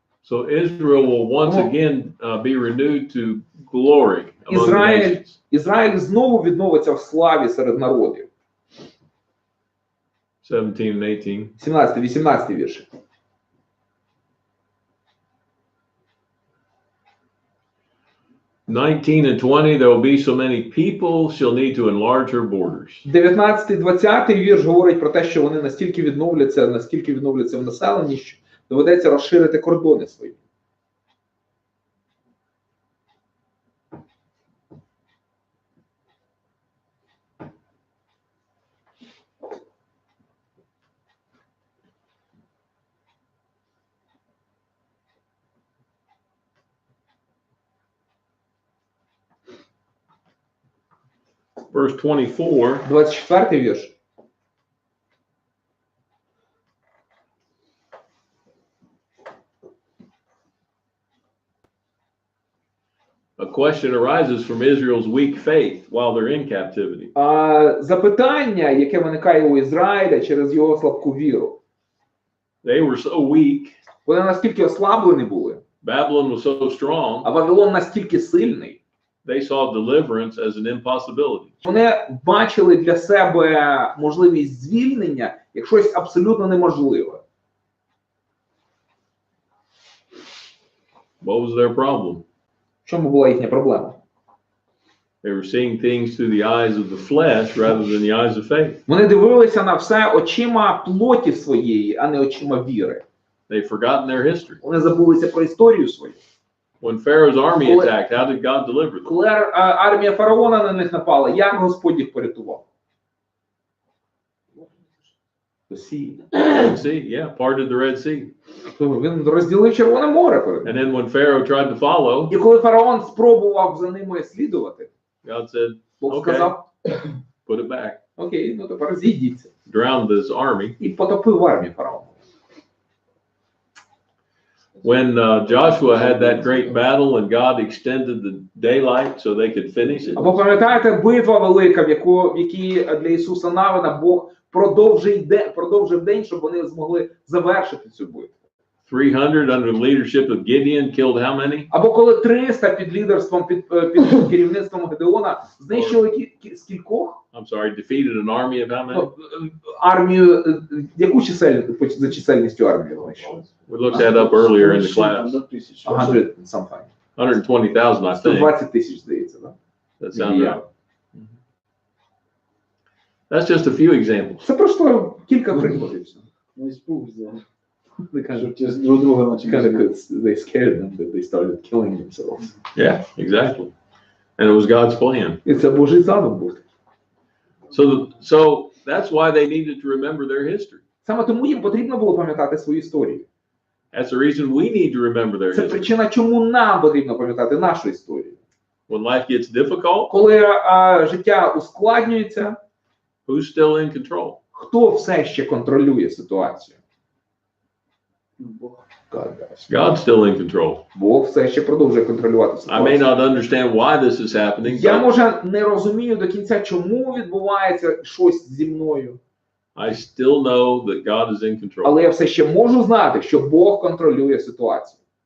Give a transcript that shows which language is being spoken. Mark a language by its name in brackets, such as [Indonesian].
[English] So Israel will once again be renewed to glory among the nations. [Ukrainian] Ізраїль знову відновиться в славі серед народів. [English] 17 and 18. [Ukrainian] 17-18 вірші. [English] (19 and 20) there will be so many people she'll need to enlarge her borders. [Ukrainian] 19-20 вірш говорить про те, що вони настільки відновляться в населенні, що доведеться розширити кордони свої. [English] Verse 24. [Ukrainian] 24 вірш. [English] A question arises from Israel's weak faith while they're in captivity. [Ukrainian] Запитання, яке виникає у Ізраїля через його слабку віру. [English] They were so weak. [Ukrainian] Вони настільки ослаблені були. [English] Babylon was so strong. [Ukrainian] А Вавилон настільки сильний. [English] They saw deliverance as an impossibility. [Ukrainian] Вони бачили для себе можливість звільнення як щось абсолютно неможливе. [English] What was their problem? [Ukrainian] В чому була їхня проблема? [English] They were seeing things through the eyes of the flesh rather than the eyes of faith. [Ukrainian] Вони дивилися на все очима плоті своєї, а не очима віри. [English] They've forgotten their history. [Ukrainian] Вони забулися про історію свою. [English] When Pharaoh's army attacked, how did God deliver them? [Ukrainian] Коли армія фараона на них напала, як Господь їх порятував? [English] The sea. Red Sea, yeah, parted the Red Sea. [Ukrainian] Він розділив Червоне море перед ним. [English] And then when Pharaoh tried to follow, [Ukrainian] І коли фараон спробував за ними слідувати, [English] God said, [Ukrainian] Бог [English] okay, [Ukrainian] сказав, [English] put it back. [Ukrainian] окей, ну тепер зійдіться. [English] Drowned his army. [Ukrainian] І потопив армію фараона. [English] When Joshua had that great battle and God extended the daylight so they could finish it. [Ukrainian] Або пам'ятаєте, битва велика, в якій для Ісуса Навина Бог продовжив день, щоб вони змогли завершити цю битву. [English] 300 under the leadership of Gideon killed how many? [Ukrainian] Або коли 300 під лідерством, під керівництвом Гедеона знищили скількох? [English] I'm sorry, defeated an army of how many? [Ukrainian] Армію, яку за чисельністю армію знищили? [English] We looked that up earlier in the class. 100 something. 120,000, I think. [Ukrainian] 120 тисяч, здається, да? [English] That sounds right. That's just a few examples. [Ukrainian] Це просто кілька прикладів. [Russian] Ну, испуг взял. [English] They kind [Ukrainian] Щоб ті друг друга начали. [English] they scared them that they started killing themselves. Yeah, exactly. And it was God's plan. [Ukrainian] І це Божий задум був. [English] So that's why they needed to remember their history. [Ukrainian] Саме тому їм потрібно було пам'ятати свою історію. [English] That's the reason we need to remember their [Ukrainian] Це [English] history. [Ukrainian] причина, чому нам потрібно пам'ятати нашу історію. [English] When life gets difficult, [Ukrainian] Коли життя ускладнюється, [English] who's still in control? [Ukrainian] хто все ще контролює ситуацію? Бог. [English] God's still in control. [Ukrainian] Бог все ще продовжує контролювати [English] I may [Ukrainian] ситуацію. [English] not understand why this is happening, [Ukrainian] Я, [English] but [Ukrainian] може, не розумію до кінця, чому відбувається щось зі мною, [English] I still know that God is in control. [Ukrainian] але я все ще можу знати, що Бог контролює ситуацію.